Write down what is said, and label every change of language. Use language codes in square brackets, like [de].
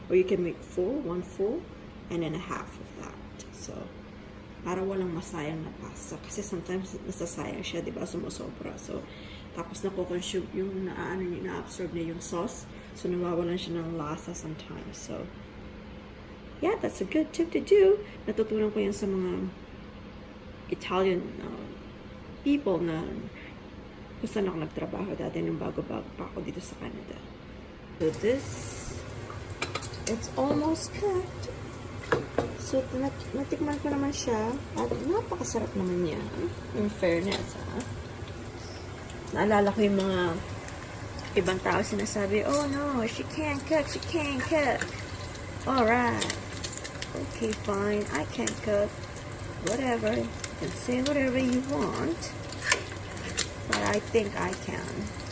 [en] Or you can make 1 full, and then a half of that. [tl] So, para walang masayang na pasta. Kasi sometimes nasasayang siya, diba? Sumusobra. So, tapos nakukonsume yung na-absorb na yung sauce. So, nawawalan siya ng lasa sometimes. [en] So, yeah, that's a good tip to do. [tl] Natutunan ko yan sa mga Italian people na kung saan ako nagtrabaho dati nung bago-bago pa ako dito sa Canada. [en] So, this, it's almost cooked. [tl] So, natikman ko naman siya. At napakasarap naman niya. In fairness, ha? Naalala ko yung mga ibang tao sinasabi, [en] oh no, she can't cook, [tl] she can't cook. [en] Alright. Okay, fine. I can't cook. Whatever. You can say whatever you want. But I think I can.